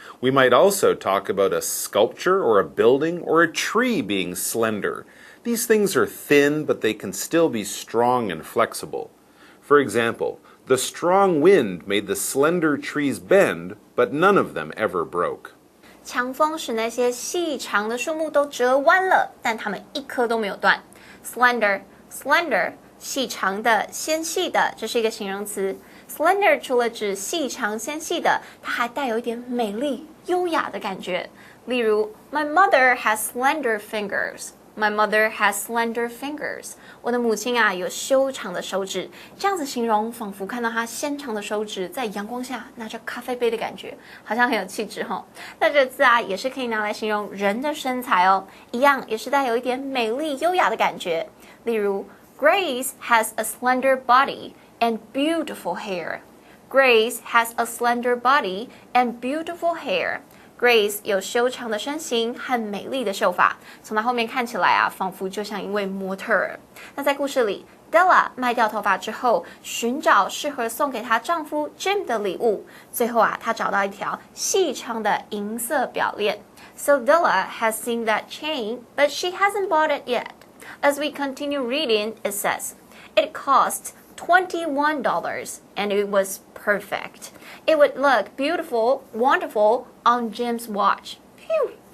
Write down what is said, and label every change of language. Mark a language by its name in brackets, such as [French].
[English] We might also talk about a sculpture or a building or a tree being slender. These things are thin, but they can still be strong and flexible. For example, the strong wind made the slender trees bend, but none of them ever broke. [Chinese] 强风使那些细长的树木都折弯了，但它们一颗都没有断。 [English] Slender, slender， [Chinese] 细长的、纤细的，这是一个形容词。 Slender 除了指细长纤细的，它还带有一点美丽、优雅的感觉。例如 ， [English] My mother has slender fingers. My mother has slender fingers. [Chinese] 我的母亲啊有修长的手指。这样子形容，仿佛看到她纤长的手指在阳光下拿着咖啡杯的感觉，好像很有气质齁。那这个字啊也是可以拿来形容人的身材哦，一样也是带有一点美丽优雅的感觉。例如 [English] Grace has a slender body and beautiful hair. Grace has a slender body and beautiful hair. [Chinese] Grace 有修长的身形和美丽的秀发，从她后面看起来啊，仿佛就像一位模特儿。那在故事里 ，Della 卖掉头发之后，寻找适合送给她丈夫 Jim 的礼物。最后啊，她找到一条细长的银色表链。 [English] So Della has seen that chain, but she hasn't bought it yet. As we continue reading, it says, it cost $21 and it was perfect. It would look beautiful, wonderful on Jim's watch. Phew!